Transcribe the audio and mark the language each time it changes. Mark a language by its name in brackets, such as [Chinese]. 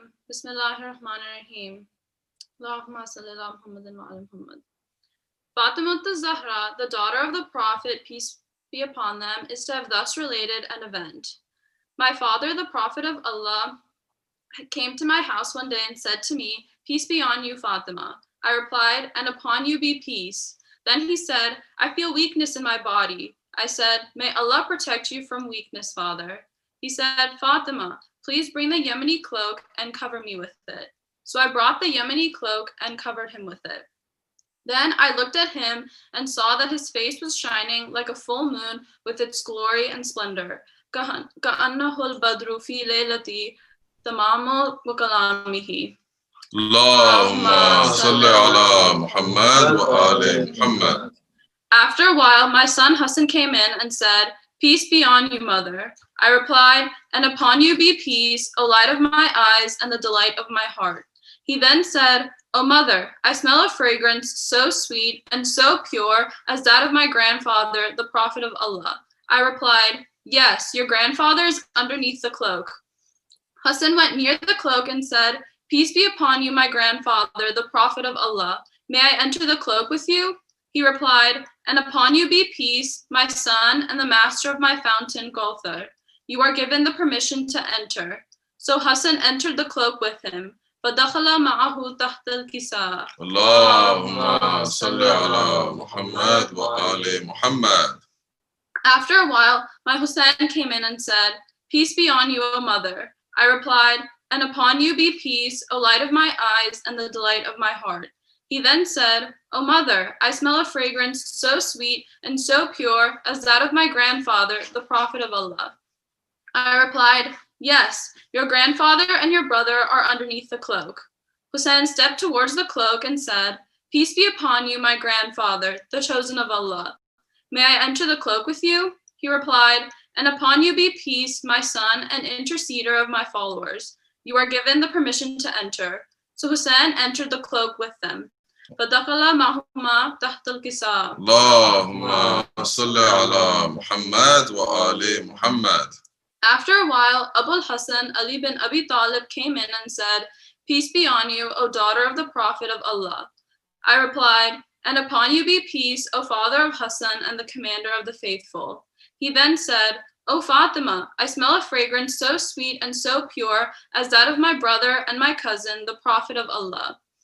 [Arabic] بسم الله الرحمن الرحيم اللهم صل على محمد وعلى محمد. [English] Fatima al-Zahra, the daughter of the Prophet, peace be upon them, is to have thus related an event. My father, the Prophet of Allah, came to my house one day and said to me, "Peace be on you, Fatima." I replied, "And upon you be peace." Then he said, "I feel weakness in my body." I said, "May Allah protect you from weakness, father." He said, "Fatima, please bring the Yemeni cloak and cover me with it." So I brought the Yemeni cloak and covered him with it. Then I looked at him and saw that his face was shining like a full moon with its glory and splendor. [Arabic] كأنه البدر في ليلة تمام وكلامه. اللهم صل على محمد وآل محمد. [English] After a while, my son Hassan came in and said, "Peace be on you, mother." I replied, "And upon you be peace, O light of my eyes and the delight of my heart." He then said, "O mother, I smell a fragrance so sweet and so pure as that of my grandfather, the Prophet of Allah." I replied, "Yes, your grandfather is underneath the cloak." Hassan went near the cloak and said, "Peace be upon you, my grandfather, the Prophet of Allah. May I enter the cloak with you?" He replied, "And upon you be peace, my son and the master of my fountain, Gulthar. You are given the permission to enter." So Hassan entered the cloak with him. [Arabic] فَدَخَلَ مَعَهُ تَحْتَ الْكِسَاءِ. اللهم صل على محمد وآل محمد. [English] After a while, my Hussein came in and said, "Peace be on you, O mother." I replied, "And upon you be peace, O light of my eyes and the delight of my heart." He then said, "O mother, I smell a fragrance so sweet and so pure as that of my grandfather, the Prophet of Allah." I replied, "Yes, your grandfather and your brother are underneath the cloak." Hussein stepped towards the cloak and said, "Peace be upon you, my grandfather, the chosen of Allah. May I enter the cloak with you?" He replied, "And upon you be peace, my son and interceder of my followers. You are given the permission to enter." So Hussein entered the cloak with them. [Arabic] فَدَخَلَ مَعَهُمَا تَحْتَ الْكِسَاءِ. اللهم صل على محمد وآل محمد. [English] After a while, Abul Hassan Ali bin Abi Talib came in and said, "Peace be on you, O daughter of the Prophet of Allah." I replied, "And upon you be peace, O father of Hassan and the commander of the faithful." He then said, "O Fatima, I smell a fragrance so sweet and so pure as that of my brother and my cousin, the Prophet of Allah."